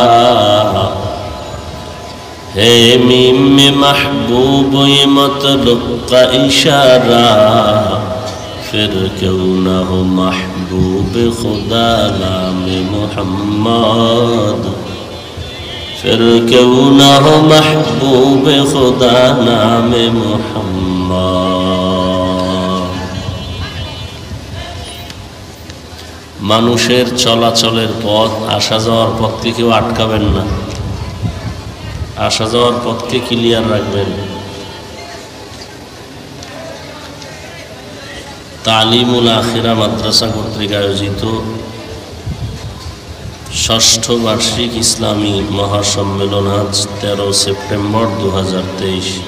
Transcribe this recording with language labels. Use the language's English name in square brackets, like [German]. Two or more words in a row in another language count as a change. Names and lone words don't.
[Urdu] ہے میم میں محبوب یہ مطلب کا اشارہ پھر کیوں نہ ہو محبوب خدا نام محمد پھر کیوں نہ ہو محبوب خدا نام [Bangla] محمد মানুষের চলাচলের পথ আসা যাওয়ার পথকে কেউ আটকাবেন না আসা যাওয়ার পথকে ক্লিয়ার রাখবেন তালিমুল আখিরা মাদ্রাসা কর্তৃক আয়োজিত ষষ্ঠ বার্ষিক ইসলামী মহাসম্মেলন আজ 13 সেপ্টেম্বর 2023